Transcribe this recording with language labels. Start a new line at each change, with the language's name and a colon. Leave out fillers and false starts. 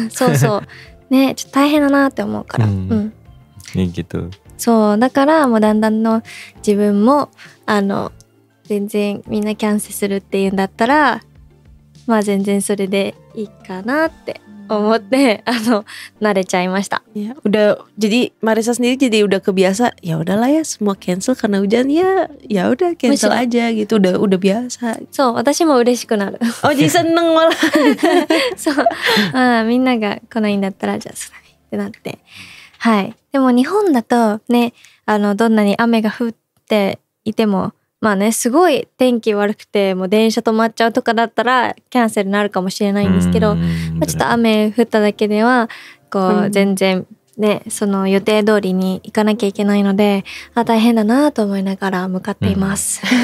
Japanese: そうそうね、ちょっと大変だなって思うから。
Indonesian: gitu.
Japanese: そうだからもうだんだんの自分も全然みんなキャンセルするっていうんだったらまあ全然それでいいかなって思って慣れちゃいました。
Indonesian: Ya, udah jadi Marisa sendiri jadi udah kebiasa, ya udahlah ya semua cancel karena hujan ya udah cancel aja gitu, udah biasa.
Japanese: そう私も嬉しくなる。
Indonesian: Oh jadi seneng malah.
Japanese: そうみんなが来ないんだったらじゃあそうだねってなって。はい。でも日本だとね、どんなに雨が降っていても、まあね、すごい天気悪くてもう電車止まっちゃうとかだったらキャンセルになるかもしれないんですけど、ちょっと雨降っただけではこう全然ね、その予定通りに行かなきゃいけないので、大変だなと思いながら向かっています。